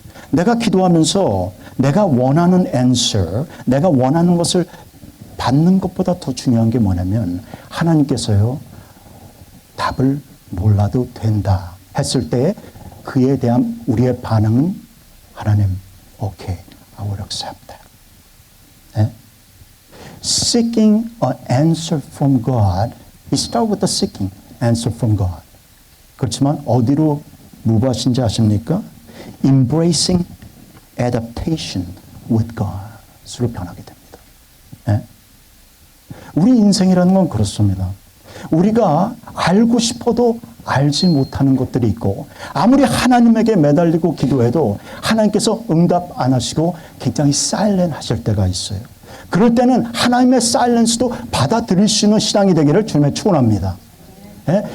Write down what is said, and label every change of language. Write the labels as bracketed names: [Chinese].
[Korean] 내가 기도하면서 내가 원하는 answer, 내가 원하는 것을 받는 것보다 더 중요한 게 뭐냐면 하나님께서요 답을 몰라도 된다 했을 때 그에 대한 우리의 반응은 하나님, [English] okay, I will accept that. [Korean] 네? [English] Seeking an answer from God, we start with the seeking answer from God. [Korean] 그렇지만 어디로 무브하신지 아십니까? [English] Embracing adaptation with God으로 [Korean] 변하게 됩니다. 네? 우리 인생이라는 건 그렇습니다. 우리가 알고 싶어도 알지 못하는 것들이 있고 아무리 하나님에게 매달리고 기도해도 하나님께서 응답 안 하시고 굉장히 사일렌트 하실 때가 있어요. 그럴 때는 하나님의 사일런스도 받아들일 수 있는 신앙이 되기를 주님의 축원합니다. 예?